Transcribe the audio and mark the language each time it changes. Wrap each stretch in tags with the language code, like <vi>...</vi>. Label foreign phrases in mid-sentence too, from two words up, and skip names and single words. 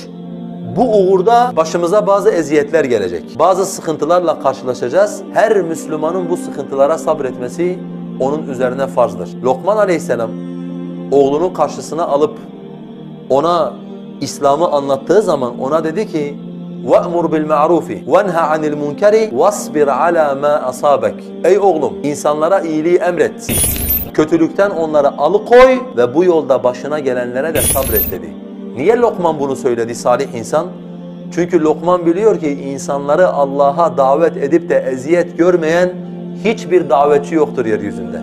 <tr>Bu uğurda başımıza bazı eziyetler gelecek. Bazı sıkıntılarla karşılaşacağız. Her Müslümanın bu sıkıntılara sabretmesi onun üzerine farzdır. Lokman Aleyhisselam oğlunun karşısına alıp ona İslam'ı anlattığı zaman ona dedi ki</tr> <ar>وَأْمُرْ بِالْمَعْرُوفِ وَنْهَ عَنِ الْمُنْكَرِ وَاصْبِرْ عَلَى مَا أَصَابَكَ.</ar> <tr>Ey oğlum, insanlara iyiliği emret. Kötülükten onları alıkoy ve bu yolda başına gelenlere de sabret dedi. Niye Lokman bunu söyledi salih insan? Çünkü Lokman biliyor ki insanları Allah'a davet edip de eziyet görmeyen hiçbir davetçi yoktur yeryüzünde.</tr>